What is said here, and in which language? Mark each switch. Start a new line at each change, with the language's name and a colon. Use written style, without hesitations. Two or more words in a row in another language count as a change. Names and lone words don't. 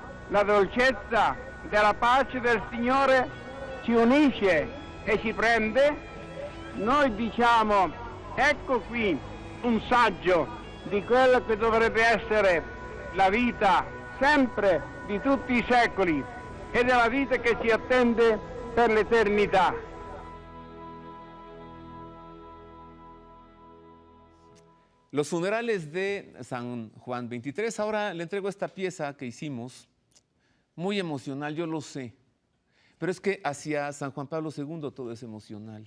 Italian: la dolcezza della pace del Signore ci unisce e ci prende, noi diciamo ecco qui un saggio di quello che dovrebbe essere la vita sempre di tutti i secoli ed è la vita che ci attende per l'eternità.
Spanish: Los funerales de San Juan 23. Ahora le entrego esta pieza que hicimos, muy emocional, yo lo sé, pero es que hacia San Juan Pablo II todo es emocional.